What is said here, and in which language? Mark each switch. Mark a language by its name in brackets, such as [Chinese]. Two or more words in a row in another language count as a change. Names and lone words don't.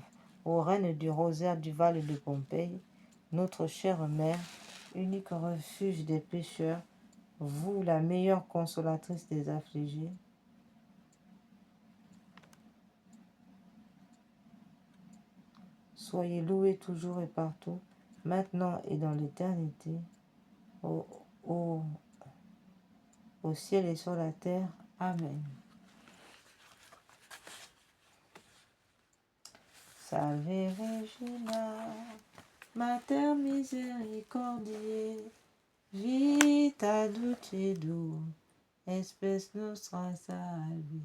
[French] Ô reine du rosaire du Val de Pompéi, notre chère mère, unique refuge des pécheurs, vous la meilleure consolatrice des affligés, soyez loués toujours et partout, maintenant et dans l'éternité, au ciel et sur la terre. Amen. [Latin] Salve Regina, Mater misericordiae, vita dulcedo, espes nostra salvi.